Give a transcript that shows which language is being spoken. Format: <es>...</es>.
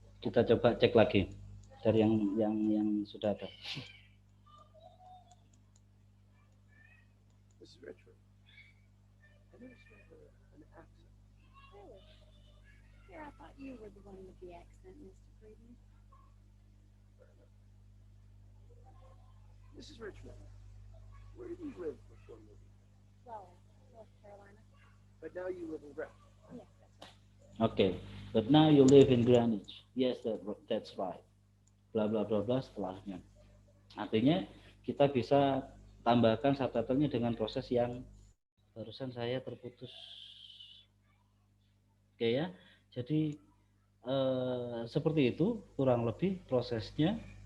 <id>Kita coba cek lagi dari yang sudah ada.</id> <en>Mrs. Richmond, I noticed an accent. Really? Here, I thought you were the one with the accent, Mr. Friedman. Mrs. Richmond, where did you live before moving? Raleigh, North Carolina. But now you live in Greenwich. Yes, that's right. Oke, but now you live in Greenwich. Yes, that's right. Bla bla bla bla setelahnya.</en> <id>Artinya kita bisa tambahkan subtitlenya dengan proses yang barusan saya terputus. Oke ya, jadi seperti itu kurang lebih prosesnya.</id>